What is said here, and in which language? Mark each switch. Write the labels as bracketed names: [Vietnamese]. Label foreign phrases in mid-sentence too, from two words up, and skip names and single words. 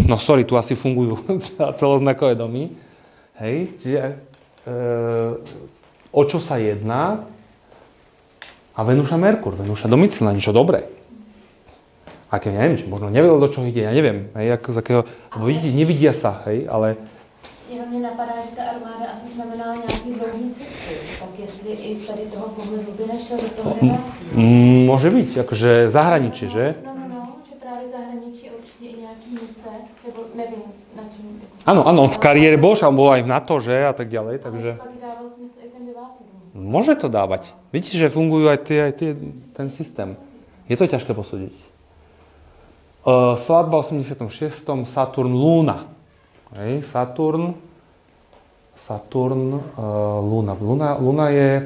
[Slovak] No sorry, tu asi fungujú celoznakové domy. Hej, čiže o čo sa jedná? A Venuša, Merkur. Venuša domicilná, niečo dobré. Aké, ja neviem, či možno nevedel, do čoho ide, ja neviem, hej, ako z akého, lebo vidíte, nevidia sa, hej, ale... [Czech] Jenom mě napadá, že ta armáda asi znamená nějaký dlouhý cesty, tak jestli i z tady toho pohledu by nešel do toho relativu. [Slovak] Môže byť, akože zahraničí, že? [Czech] No, že právě zahraničí určitě i nějaký mise, nebo nevím, na čem... [Slovak] Áno, on v kariére bol, on bol aj v NATO, že, a tak ďalej, takže... [Czech] Ale pak dával smysl i ten 9. [Slovak] dom. Môže to dávať. Vidíte, že fungujú aj ten systém. Je to ťažké posúdiť. Svadba v 86. Saturn, Luna. Hej, Saturn, Luna je...